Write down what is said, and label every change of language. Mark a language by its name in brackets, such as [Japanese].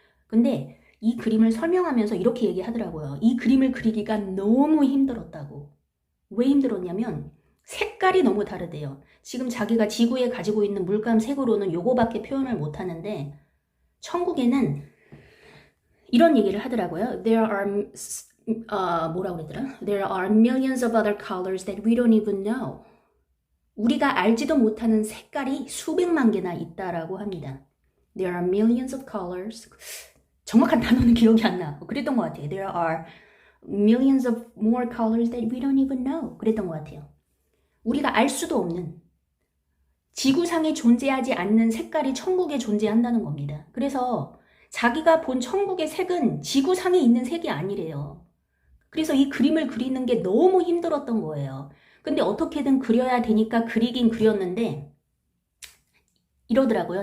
[Korean] 근데 이 그림을 설명하면서 이렇게 얘기하더라고요. 이 그림을 그리기가 너무 힘들었다고. 왜 힘들었냐면 색깔이 너무 다르대요. 지금 자기가 지구에 가지고 있는 물감 색으로는 요거밖에 표현을 못 하는데 천국에는 이런 얘기를 하더라고요. 뭐라고 그러더라? [English] There are millions of other colors that we don't even know. [Korean] 우리가 알지도 못하는 색깔이 수백만 개나 있다라고 합니다. [English] There are millions of colors. [Korean] 정확한 단어는 기억이 안 나. 그랬던 것 같아요. [English] There are millions of more colors that we don't even know. [Korean] 그랬던 것 같아요. 우리가 알 수도 없는 지구상에 존재하지 않는 색깔이 천국에 존재한다는 겁니다. 그래서 자기가 본 천국의 색은 지구상에 있는 색이 아니래요. 그래서 이 그림을 그리는 게 너무 힘들었던 거예요. 근데 어떻게든 그려야 되니까 그리긴 그렸는데 이러더라고요.